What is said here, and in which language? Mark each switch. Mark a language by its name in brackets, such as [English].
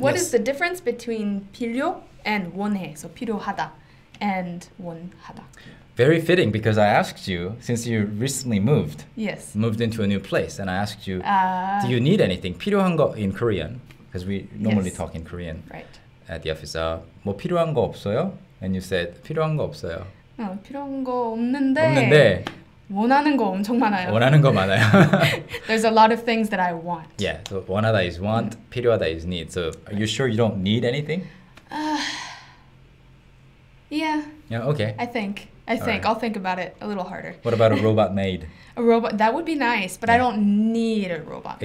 [English] What is the difference between 필요 and 원해? So 필요하다 and 원하다. Very fitting because I asked you, since you recently moved. Yes. Moved into a new place, and I asked you, do you need anything? [Korean] 필요한 거 [English] in Korean, because we normally talk in Korean. Right. At the office. [Korean] 뭐 필요한 거 없어요? [English] And you said [Korean] 필요한 거 없어요. 필요한 거 없는데 원하는 거 엄청 많아요. 원하는 거 많아요. [English] There's a lot of things that I want. Yeah. So 원하다 is want, 필요하다 is need. So are you sure you don't need anything? Yeah. Yeah. Okay. I think. Right. I'll think about it a little harder. What about a robot maid? A robot, that would be nice, but I don't need a robot maid.